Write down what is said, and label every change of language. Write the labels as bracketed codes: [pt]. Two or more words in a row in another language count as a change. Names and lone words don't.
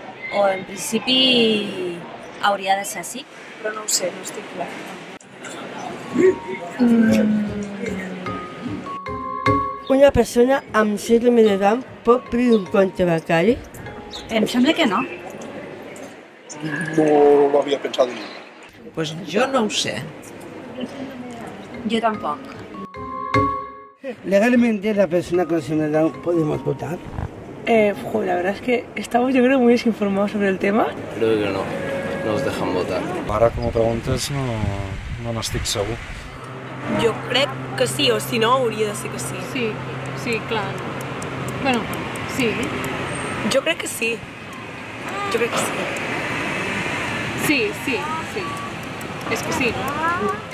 [ca] O en principi hauria de ser sí, però no ho sé, no estic clar. Una persona amb síndrome de Down pot obrir un compte bancari? Em sembla que no. [es] No lo había pensado nunca. Pues yo [ca] no ho sé. Jo tampoc. [es] ¿Legalmente la persona con síndrome de Down podemos votar? La verdad es que estamos yo creo muy desinformados sobre el tema. Creo que no nos dejan votar. [ca] Ara que m'ho preguntes no n'estic segur. Jo crec que sí, o si no hauria de ser que sí. Sí, clar. Bueno, sí. Jo crec que sí. Jo crec que sí. Sí. És que sí, no?